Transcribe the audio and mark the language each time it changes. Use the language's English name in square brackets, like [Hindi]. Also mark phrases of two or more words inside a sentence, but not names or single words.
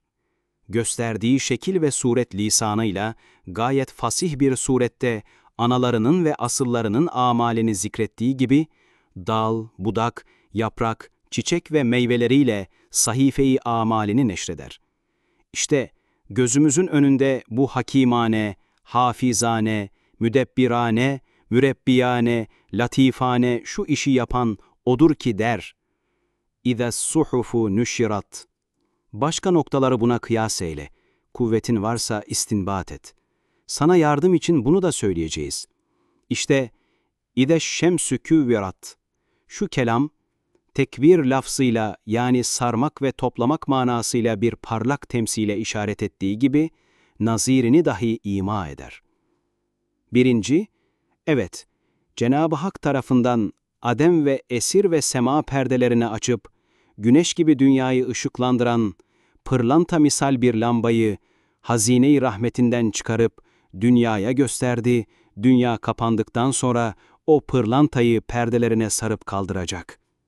[Turkish] Gösterdiği şekil ve suret lisanıyla gayet fasih bir surette analarının ve asıllarının amalini zikrettiği gibi, dal, budak, yaprak, çiçek ve meyveleriyle sahife-i amalini neşreder. İşte gözümüzün önünde bu hakimane, hafizane, müdebbirane, mürebbiyane, latifane şu işi yapan odur ki der, [Arabic] اِذَا الصُّحُفُ نُشِّرَتْ. [Turkish] Başka noktaları buna kıyas eyle. Kuvvetin varsa istinbat et. Sana yardım için bunu da söyleyeceğiz. [Arabic] İşte اِذَا الشَّمْسُ كُوِّرَتْ. [Turkish] Şu kelam, tekvir lafzıyla yani sarmak ve toplamak manasıyla bir parlak temsile işaret ettiği gibi, nazirini dahi ima eder. Birinci, evet, Cenab-ı Hak tarafından adem ve esir ve sema perdelerini açıp, güneş gibi dünyayı ışıklandıran, pırlanta misal bir lambayı, hazine-i rahmetinden çıkarıp, dünyaya gösterdi, dünya kapandıktan sonra o pırlantayı perdelerine sarıp kaldıracak.